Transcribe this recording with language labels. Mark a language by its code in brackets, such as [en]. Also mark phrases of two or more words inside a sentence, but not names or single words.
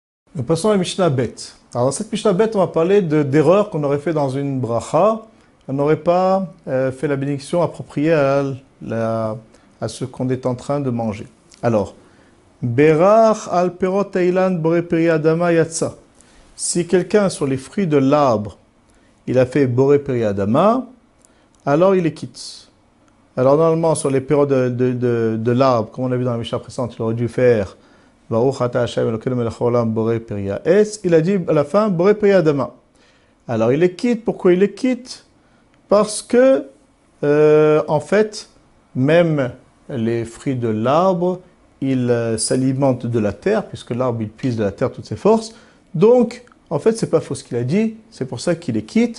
[fr] Nous passons à la [he] משנה ב. [fr] Alors dans cette [he] משנה ב, [fr] on va parler d'erreurs qu'on aurait fait dans une bracha. On n'aurait pas fait la bénédiction appropriée à ce qu'on est en train de manger. Alors, [he] בירך על פירות האילן בורא פרי אדמה יצא. [fr] Si quelqu'un sur les fruits de l'arbre, il a fait [he] בורא פרי אדמה, [fr] alors il les quitte. Alors normalement, sur les perrots de l'arbre, comme on a vu dans la Mishnah précédente, il aurait dû faire [he] ברוך אתה השם אלוקינו מלך העולם בורא פרי העץ. [fr] Il a dit à la fin [he] בורא פרי אדמה. [fr] Alors il les quitte. Pourquoi il les quitte? Parce que, en fait, même les fruits de l'arbre, ils s'alimentent de la terre, puisque l'arbre, il puise de la terre toutes ses forces. Donc, en fait, c'est pas faux ce qu'il a dit, c'est pour ça qu'il les quitte.